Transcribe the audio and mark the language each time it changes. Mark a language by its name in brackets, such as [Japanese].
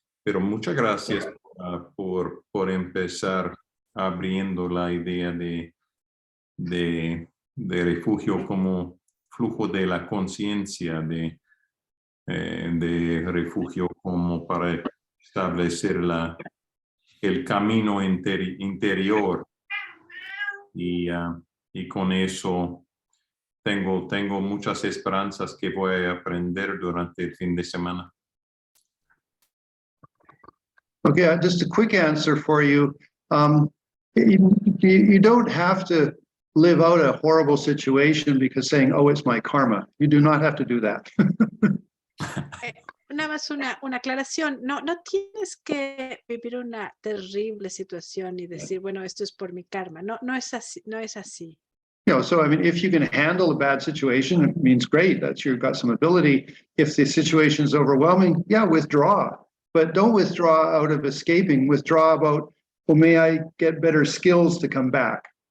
[Spanish] Pero muchas gracias por empezar abriendo la idea de refugio como flujo de la conciencia, de refugio como para establecer el camino interior. Y con eso tengo muchas esperanzas que voy a aprender durante el fin de semana. [English] Okay, just a quick answer for you. You don't have to live out a horrible situation because saying, oh, it's my karma. You do not have to do that. [Spanish] Nada más una aclaración. No tienes que vivir una terrible situación y decir, bueno, esto es por mi karma. No es así. [English] So I mean, if you can handle a bad situation, it means great. You've got some ability. If the situation is overwhelming, withdraw. But don't withdraw out of escaping. Withdraw about, well, may I get better skills to come back?